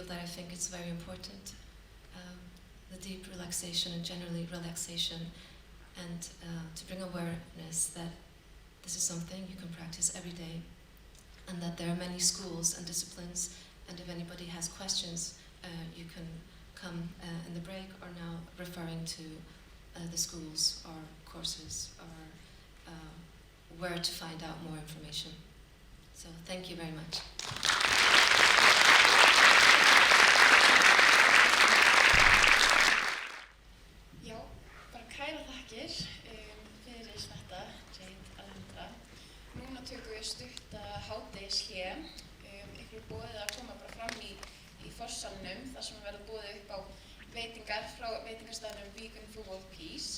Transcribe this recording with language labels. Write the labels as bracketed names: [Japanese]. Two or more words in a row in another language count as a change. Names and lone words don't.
[English] that I think is very important, the deep relaxation and generally relaxation, and to bring awareness that this is something you can practice every day, and that there are many schools and disciplines, and if anybody has questions, you can come in the break or now referring to the schools or courses or where to find out more information. So thank you very much. [Icelandic] Já, bara kæra þakkir fyrir þetta, Jade Alendra. Núna tökum við stutta hádegishlé. Ykkur er boðið að koma bara fram í forsalnum þar sem verður boðið upp á veitingar frá veitingastaðnum Vegan for World Peace.